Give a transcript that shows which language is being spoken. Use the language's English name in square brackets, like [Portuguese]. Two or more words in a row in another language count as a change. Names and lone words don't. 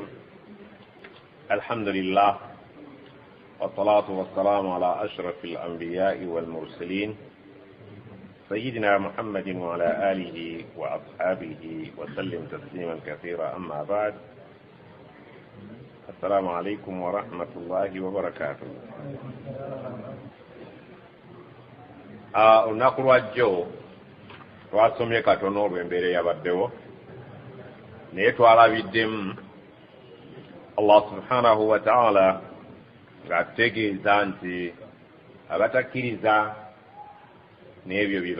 [Arabic] الحمد لله والصلاة والسلام على أشرف الأنبياء والمرسلين سيدنا محمد وعلى آله وأصحابه وسلم تسليما كثيرا. أما بعد، السلام عليكم ورحمة الله وبركاته. [Ganda] olunaku lwajjo twasomye katono olw'embeera yabaddewo, naye twalabiddemu [Arabic] الله سبحانه وتعالى [Ganda] ng'atutegeeza nti abatakkiriza n'ebyo bye